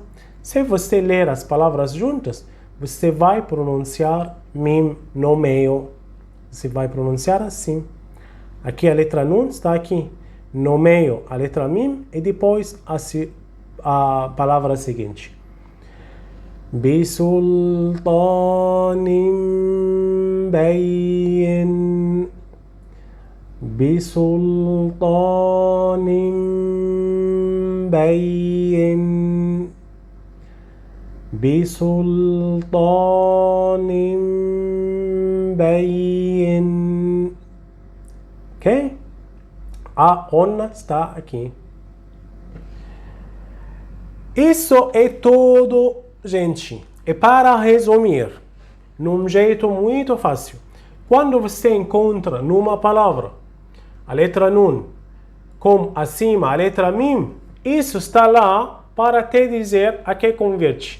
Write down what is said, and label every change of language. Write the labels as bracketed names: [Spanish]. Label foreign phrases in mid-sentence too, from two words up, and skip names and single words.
[Portuguese] Se você ler as palavras juntas, você vai pronunciar mim no meio. Você vai pronunciar assim. Aqui a letra nun está aqui. No meio a letra mim e depois a palavra seguinte. [Arabic] بسلطان بين. بسلطان بين. بسلطان بين. [Portuguese] Ok? A ona está aqui. Isso é tudo, gente. E para resumir, num jeito muito fácil, quando você encontra numa palavra a letra nun com acima a letra mim, isso está lá para te dizer a que converte.